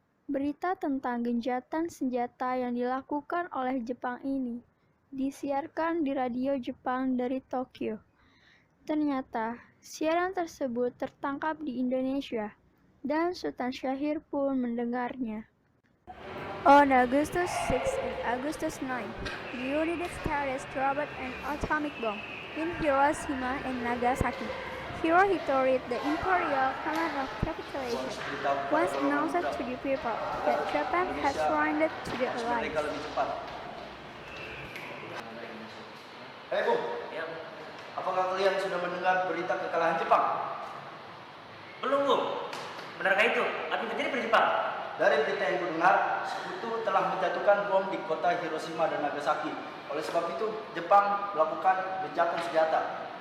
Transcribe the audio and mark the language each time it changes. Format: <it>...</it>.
<id>Berita tentang gencatan senjata yang dilakukan oleh Jepang ini disiarkan di radio Jepang dari Tokyo. Ternyata, siaran tersebut tertangkap di Indonesia, dan Sultan Syahrir pun mendengarnya.</id> <en>On August 6 and August 9, the United States dropped an atomic bomb in Hiroshima and Nagasaki. Hirohito read the Imperial Command of Capitulation once announced to the people that Japan had surrendered to the Allies.</en> <id>Hei Bung, ya. Apakah kalian sudah mendengar berita kekalahan Jepang? Belum Bung, benarkah itu? Apa yang terjadi pada Jepang? Dari berita yang kudengar, Sekutu telah menjatuhkan bom di kota Hiroshima dan Nagasaki. Oleh sebab itu, Jepang melakukan gencatan senjata.</id>